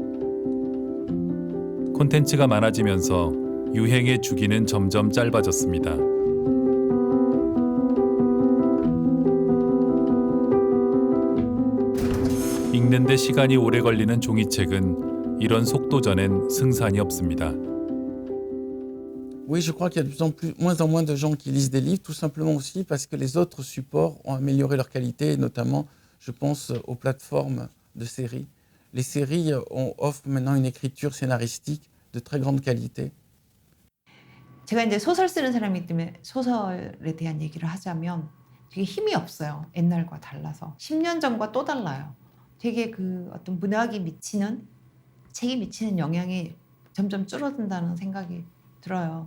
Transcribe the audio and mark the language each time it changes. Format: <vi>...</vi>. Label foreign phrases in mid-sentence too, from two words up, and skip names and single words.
<ko>콘텐츠가 많아지면서 유행의 주기는 점점 짧아졌습니다. 읽는데 시간이 오래 걸리는 종이책은 이런 속도전엔 승산이 없습니다.</ko> <fr>Oui, je crois qu'il y a de plus en plus, moins en moins de gens qui lisent des livres, tout simplement aussi parce que les autres supports ont amélioré leur qualité, notamment, je pense, aux plateformes de séries. Les séries offrent maintenant une écriture scénaristique de très grande qualité.</fr> <ko>제가 이제 소설 쓰는 사람이기 때문에 소설에 대한 얘기를 하자면 되게 힘이 없어요. 옛날과 달라서. 10년 전과 또 달라요. 되게 그 어떤 문학이 미치는, 책이 미치는 영향이 점점 줄어든다는 생각이 들어요.</ko>